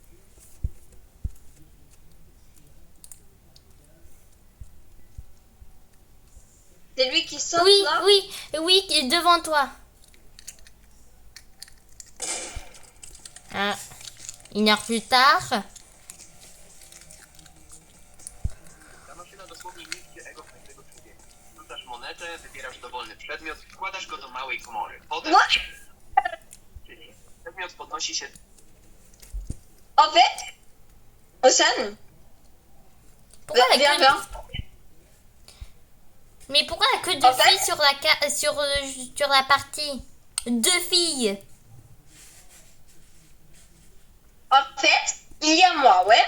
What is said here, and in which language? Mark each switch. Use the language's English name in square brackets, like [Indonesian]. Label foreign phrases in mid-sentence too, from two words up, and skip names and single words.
[French] C'est lui qui saute Oui, là? oui, devant toi. Ah, 1 heure plus tard. [Polish] Ta maszyna dosłownie niszczy ego każdego człowieka. Rzucasz monetę, wybierasz dowolny przedmiot, wkładasz go do małej komory. Potem [English] What? [Polish] przedmiot podnosi się [French] En fait, Océane, Pourquoi il y a viens, que... viens. Mais pourquoi il y a que 2 En fait- filles sur la partie? 2 filles. En fait, il y a moi, ouais.